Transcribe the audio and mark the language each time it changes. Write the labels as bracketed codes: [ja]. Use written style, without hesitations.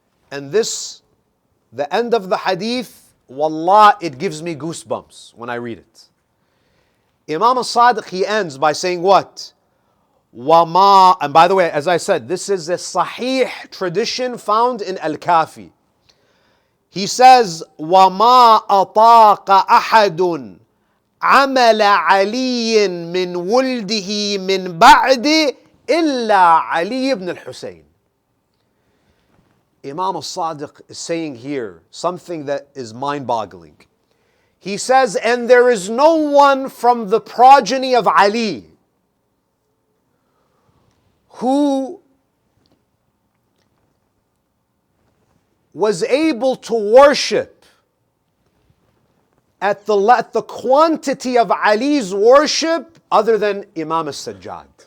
[en] And this, the end of the hadith, wallah, it gives me goosebumps when I read it. Imam al-Sadiq, he ends by saying what? وَمَا, and by the way, as I said, this is a sahih tradition found in Al-Kafi. He says, [ar] وَمَا أَطَاقَ أَحَدٌ عَمَلَ عَلِيٍّ مِّن وُلْدِهِ مِّن بَعْدِ إِلَّا عَلِيِّ ibn al-Husayn. [en] Imam al-Sadiq is saying here something that is mind-boggling. He says, and there is no one from the progeny of Ali who was able to worship at the quantity of Ali's worship other than Imam al-Sajjad.